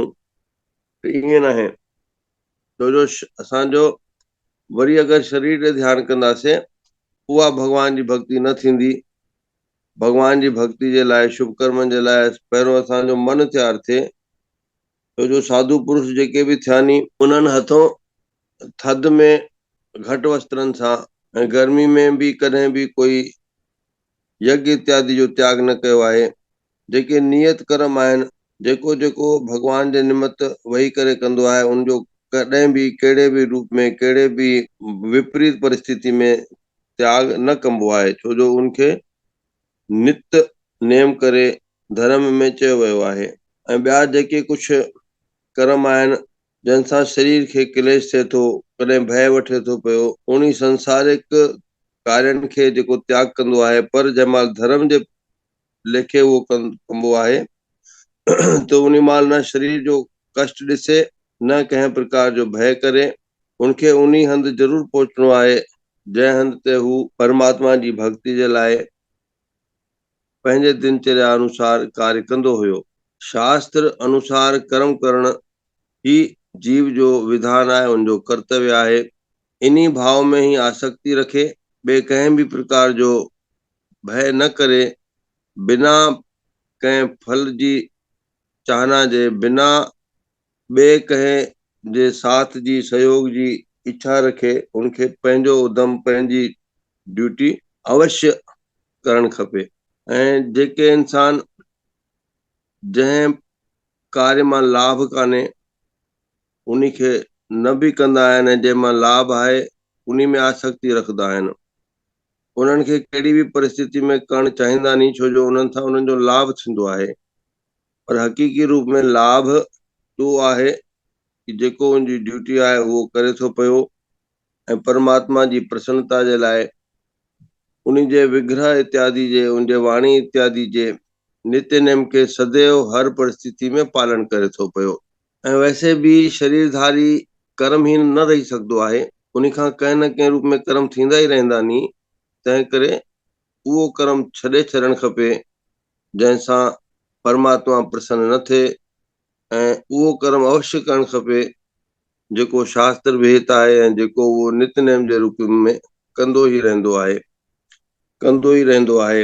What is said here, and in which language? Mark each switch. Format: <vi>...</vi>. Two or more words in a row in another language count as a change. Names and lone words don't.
<sd>त ईअं न आहे, छो जो असांजो वरी अगरि शरीर ते ध्यानु कंदासीं उहा भॻवान जी भक्ति न थींदी। भॻवान जी भक्ति जे लाइ, शुभ कर्मनि जे लाइ पहिरियों असांजो मन तयारु थिए, छो जो साधु पुरुष जेके बि थिया नी उन्हनि हथों थधि में घटि वस्त्रनि सां ऐं गर्मी में बि कॾहिं बि कोई यज्ञ इत्यादि जो त्याग न कयो आहे। जेके नियत कर्म आहिनि, जेको जेको भॻवान जे निमित्त वेही करे कंदो आहे, उनजो कॾहिं बि कहिड़े बि रूप में, कहिड़े बि विपरीत परिस्थिति में त्याग न कबो आहे, छो जो उनखे नित्य नेम करे धर्म में चयो वियो आहे। ऐं ॿिया जेके कुझु कर्म आहिनि जंहिंसां शरीर खे क्लेश थिए थो, कॾहिं भय वठे थो पियो, उन संसारिक कार्यनि खे जेको त्याग कंदो आहे, पर जंहिं महिल धर्म जे लेखे उहो कबो आहे त उन महिल न शरीर जो कष्ट ॾिसे, न कंहिं प्रकार जो भय करे, उनखे उन हंधि ज़रूरु पहुचणो आहे जंहिं हंधि ते हू परमात्मा जी भक्ति जे लाइ पंहिंजे दिनचर्या अनुसार कार्य कंदो हुयो। शास्त्र अनुसार कर्म करण ही जीव जो विधान आहे, उनजो कर्तव्य आहे। इन्ही भाव में ही आसक्ति रखे, ॿिए कंहिं बि प्रकार जो भय न करे, बिना कंहिं फल जी चाहना जे, बिना ॿिए कंहिं जे साथ जी, सहयोग जी इच्छा रखे, उनखे पंहिंजो उधम, पंहिंजी ड्यूटी अवश्य करणु खपे। ऐं जेके इंसान जंहिं कार्य मां लाभ कान्हे उन खे न बि कंदा आहिनि, जंहिंमां लाभ आहे उन में आसक्ति रखंदा आहिनि, उन्हनि खे कहिड़ी बि परिस्थिति में करणु चाहींदा नी, छो जो उन्हनि सां उन्हनि जो लाभ थींदो आहे। पर हक़ीक़ी रूप में लाभ तो आहे कि जेको उनजी ड्यूटी आहे उहो करे थो पियो, ऐं परमात्मा जी प्रसन्नता जे लाइ उन जे विग्रह इत्यादि जे, उन जे वाणी इत्यादि जे नित्य नेम के सदैव हर परिस्थिति में पालन करे थो पियो। ऐं वैसे भी शरीरधारी कर्महीन न रही सघंदो आहे, उन खां कंहिं न कंहिं रूप में कर्म थींदा ई रहंदा नी। तंहिं करे उहो कर्म छॾे छॾणु खपे जंहिंसां परमात्मा प्रसन्न न थिए, ऐं उहो कर्म अवश्य करणु खपे जेको शास्त्र विहित आहे ऐं जेको उहो नित्य नेम जे रूप में कंदो ई रहंदो आहे, कंदो ई रहंदो आहे।</sd>